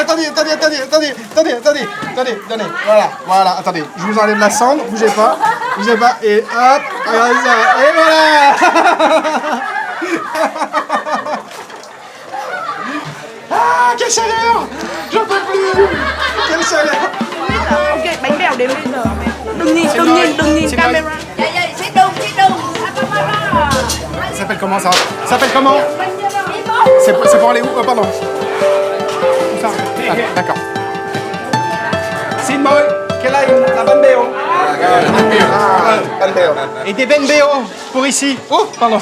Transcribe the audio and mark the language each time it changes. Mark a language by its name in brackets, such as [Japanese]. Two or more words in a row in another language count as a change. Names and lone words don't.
[French] Attendez. Voilà, attendez. Je vous enlève la cendre, bougez pas. Et hop, regardez ça. Et voilà. Ah, quelle chaleur. J'en peux plus. Quelle chaleur. [Vietnamese] Ok, bánh bèo đến bây giờ. Đừng nhìn camera. [French] Ça s'appelle comment ça? Ça s'appelle comment? C'est pour aller où? Oh, pardon. Où ça? Ah, d'accord. Sin Boy, quelle aille? La Banbeo. Et des Benbeo pour ici. Oh, pardon.